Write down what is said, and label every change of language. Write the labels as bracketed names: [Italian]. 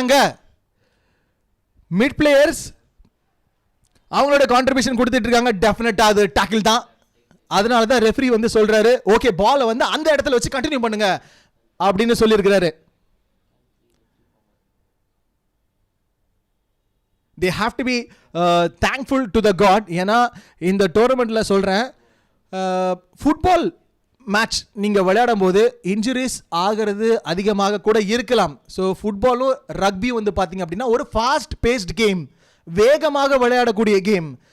[Tamil] அங்க mid players அவங்களோட contribution கொடுத்துட்டு இருக்காங்க. டெஃபினட்டா அது டாக்கிள் தான். அதனால தான் ரெஃபரி வந்து சொல்றாரு ஓகே பாலை வந்து அந்த இடத்துல வச்சு கண்டினியூ பண்ணுங்க அப்படின்னு சொல்லியிருக்கிறாரு. [English] they have to be thankful to the god. [Tamil] ஏன்னா இந்த டோர்னமெண்ட்ல சொல்றேன், ஃபுட்பால் மேட்ச் நீங்கள் விளையாடும் போது இன்ஜுரிஸ் ஆகிறது அதிகமாக கூட இருக்கலாம். ஸோ ஃபுட்பாலும் ரக்பியும் வந்து பார்த்தீங்க அப்படின்னா ஒரு ஃபாஸ்ட் பேஸ்ட் கேம், வேகமாக விளையாடக்கூடிய கேம்.